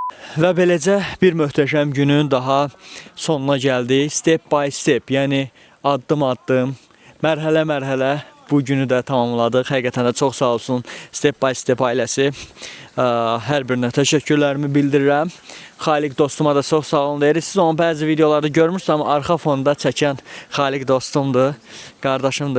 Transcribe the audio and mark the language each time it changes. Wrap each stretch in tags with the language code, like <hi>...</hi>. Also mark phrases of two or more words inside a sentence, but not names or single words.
<az>Və beləcə bir möhtəşəm günün daha sonuna gəldik.</az> <en>Step by step,</en> <az>yəni addım-addım, mərhələ-mərhələ bu günü də tamamladıq. Həqiqətən də çox sağ olsun Step by Step ailəsi. Hər birinə təşəkkürlərimi bildirirəm. Xaliq dostuma da çox sağ olun deyirik. Siz onun bəzi videolarda görmüşsünüz, amma arxa fonda çəkən Xaliq dostumdur, qardaşımdır.</az>